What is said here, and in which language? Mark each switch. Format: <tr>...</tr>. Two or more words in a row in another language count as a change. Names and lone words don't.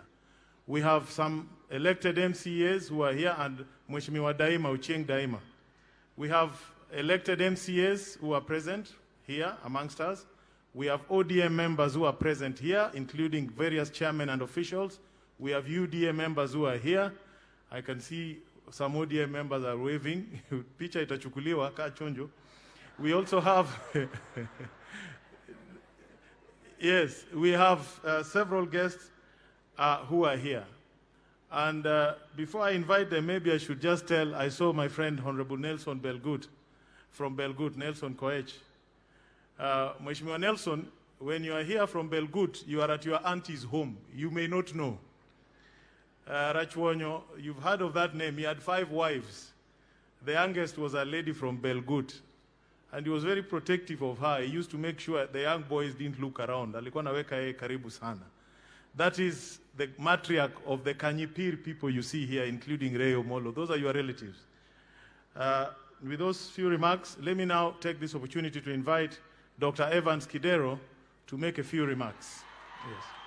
<en>We have some elected MCAs who are here, and Mheshimiwa Daima, Uchieng Daima. We have elected MCAs who are present here amongst us. We have ODM members who are present here, including various chairmen and officials. We have UDA members who are here. I can see some ODM members are waving.</en> <sw>Picha itachukuliwa ka chonjo.</sw> <en>We also have, yes, we have several guests who are here. And before I invite them, maybe I should just tell, I saw my friend Honorable Nelson Belgut from Belgut, Nelson Koech. Mheshimiwa Nelson, when you are here from Belgut, you are at your auntie's home. You may not know. Rachwonyo, you've heard of that name. He had 5 wives. The youngest was a lady from Belgut. And he was very protective of her. He used to make sure the young boys didn't look around.</en> <sw>Alikuwa naweka yeye karibu sana.</sw> <en>That is the matriarch of the Kanyipir people you see here, including Reyo Molo. Those are your relatives. With those few remarks, let me now take this opportunity to invite Dr. Evans Kidero to make a few remarks. Yes.</en>